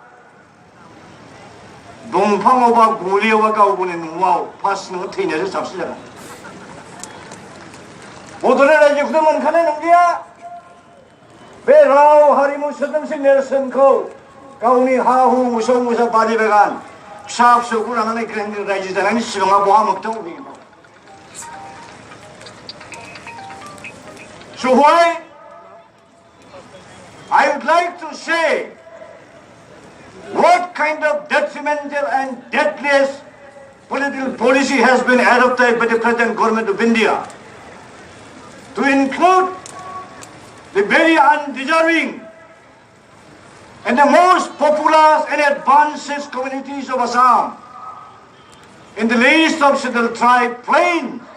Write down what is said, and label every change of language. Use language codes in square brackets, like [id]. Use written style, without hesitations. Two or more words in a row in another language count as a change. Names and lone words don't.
[brx] दंफाङाव बा गलियाव बा गावनि न'आव फार्स्ट नोङो थैनायासो साबसिन जागोन बड'लेण्ड रायजोखौथ' मोनखानाय नंलिया बे राव हारिमु सोदोमस्रि नेरसोनखौ गावनि हा हु मोसौ मोसा बारि बागान फिसा फिसौखौ लानानै रायजो जानायनि सिगाङाव बहा मोगथाङाव फैगोन [en] So why I would like to say what kind of detrimental and deathless political policy has been adopted by the present government of India to include the very undeserving and the most populous and advanced communities of Assam in the list of scheduled tribe plains